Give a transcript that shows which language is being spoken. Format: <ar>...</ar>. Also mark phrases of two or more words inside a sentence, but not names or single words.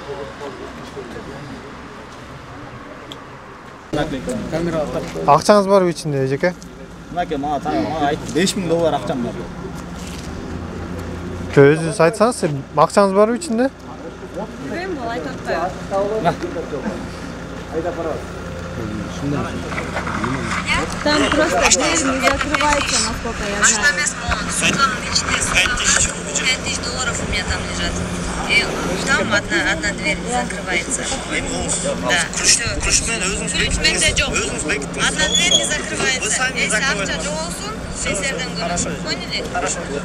<ky>Акчаңыз барбы ичинде, эжеке? Мынаке мага айтты, $5000 акчам бар. Өзүңүз айтсаңыз, акчаңыз барбы ичинде?</ky> <ru>Крем был,</ru> <ky>айтып атпайбы.</ky> <ru>Там просто дверь не закрывается, насколько я знаю. Светлана личная, $5000 у меня там лежат. И там одна дверь не закрывается. Да, все.</ru> <ky>Ключмен жоқ.</ky> <ru>Одна дверь не закрывается.</ru> <ky>Если акча жоқ болсун, сиздерден көрөм.</ky> <ru>Поняли? Хорошо.</ru>